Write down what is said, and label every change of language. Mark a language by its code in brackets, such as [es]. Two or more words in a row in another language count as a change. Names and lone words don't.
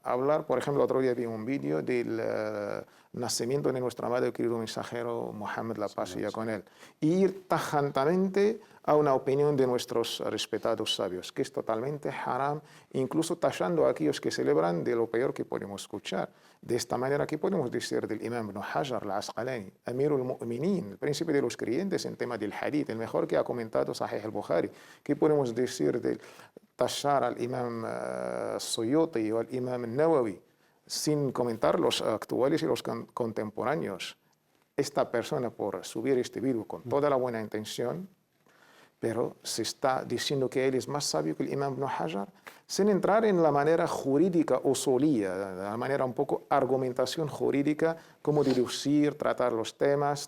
[es] Hablar, por ejemplo, otro día vi un vídeo del nacimiento de nuestro amado y querido mensajero Mohammed, la paz sea con él, y ir tajantemente a una opinión de nuestros respetados sabios, que es totalmente haram, incluso tachando a aquellos que celebran de lo peor que podemos escuchar. De esta manera, ¿qué podemos decir del imam Ibn Hajar al-Asqalani, [ar] أمير المؤمنين, [es] el príncipe de los creyentes en tema del hadith, el mejor que ha comentado Sahih al-Bukhari? ¿Qué podemos decir del tachar al imam Suyuti o al imam Nawawi, sin comentar los actuales y los contemporáneos? Esta persona, por subir este vídeo con toda la buena intención, pero se está diciendo que él es más sabio que el imam Ibn Hajar, sin entrar en la manera jurídica usulía, la manera un poco argumentación jurídica, cómo deducir, tratar los temas.